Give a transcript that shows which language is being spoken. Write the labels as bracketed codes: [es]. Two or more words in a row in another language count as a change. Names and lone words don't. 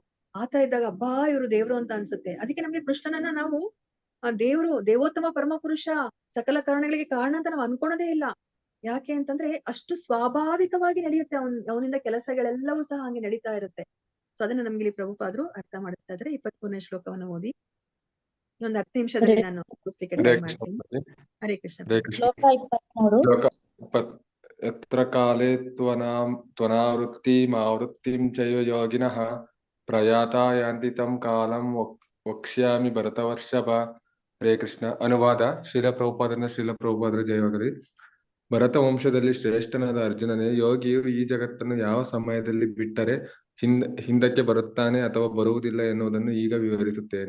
[kn] ಆತರ ಇದ್ದಾಗ ಅಬ್ಬಾ ಇವರು ದೇವ್ರು ಅಂತ ಅನ್ಸುತ್ತೆ. ಅದಕ್ಕೆ ನಮ್ಗೆ ಕೃಷ್ಣನನ್ನ ನಾವು ದೇವ್ರು, ದೇವೋತ್ತಮ ಪರಮ ಪುರುಷ, ಸಕಲ ಕಾರಣಗಳಿಗೆ ಕಾರಣ ಅಂತ ನಾವು ಅನ್ಕೊಳೋದೇ ಇಲ್ಲ. ಯಾಕೆ ಅಂತಂದ್ರೆ ಅಷ್ಟು ಸ್ವಾಭಾವಿಕವಾಗಿ ನಡೆಯುತ್ತೆ ಅವನಿಂದ ಕೆಲಸಗಳೆಲ್ಲವೂ ಸಹ ಹಂಗೆ ನಡೀತಾ ಇರುತ್ತೆ. ಸೊ ಅದನ್ನ ನಮ್ಗೆ ಇಲ್ಲಿ ಪ್ರಭುಪಾದರು ಅರ್ಥ ಮಾಡಿಸ್ತಾ ಇದ್ರೆ 23ನೇ ಶ್ಲೋಕವನ್ನು ಓದಿ. ಇನ್ನೊಂದು 10 ನಿಮಿಷದಲ್ಲಿ ನಾನು ಮುಗಿಸ್ಲಿಕ್ಕೆ ಹರೇ ಟ್ರೈ ಕೃಷ್ಣ ಮಾಡ್ತೀನಿ. ಮಾತಾಜಿ. ಹರೇ ಕೃಷ್ಣ. ಹರೇ ಕೃಷ್ಣ. ಶ್ಲೋಕ 23. ಶ್ಲೋಕ 20. [sa] ಯತ್ರ ಕಾಲೇ ತ್ವನಾವೃತ್ತಿಂ ಚ ಯೋಗಿನಃ ಪ್ರಯಾತಾ ಯಾಂತಿ ತಂ ಕಾಲಂ ವಕ್ಷ್ಯಾಮಿ ಭರತವರ್ಷಭ. [kn] ಹರೇ ಕೃಷ್ಣ. ಅನುವಾದ ಶ್ರೀಲ ಪ್ರಭುಪಾದರ ಜಯವಾಗಲಿ. ಭರತ ವಂಶದಲ್ಲಿ ಶ್ರೇಷ್ಠನಾದ ಅರ್ಜುನನೇ, ಯೋಗಿಯು ಈ ಜಗತ್ತನ್ನು ಯಾವ ಸಮಯದಲ್ಲಿ ಬಿಟ್ಟರೆ ಹಿಂದಕ್ಕೆ ಬರುತ್ತಾನೆ ಅಥವಾ ಬರುವುದಿಲ್ಲ ಎನ್ನುವುದನ್ನು ಈಗ ವಿವರಿಸುತ್ತೇನೆ.